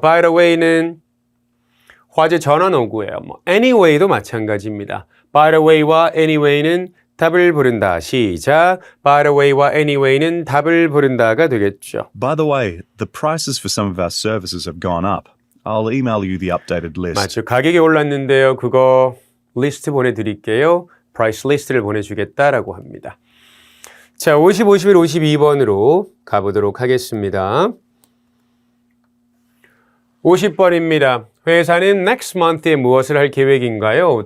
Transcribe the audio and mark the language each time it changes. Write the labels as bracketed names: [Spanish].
[Korean] By the way는 화제 전환어구예요. anyway도 마찬가지입니다. By the way와 anyway는 답을 부른다. 시작. By the way와 anyway는 답을 부른다가 되겠죠. [English] by the way, the prices for some of our services have gone up. I'll email you the updated list. [Korean] 맞죠. 가격이 올랐는데요. 그거 리스트 보내드릴게요. price 리스트를 보내주겠다라고 합니다. 자, 50, 51, 52번으로 가보도록 하겠습니다. 50번입니다. 회사는 next month에 무엇을 할 계획인가요?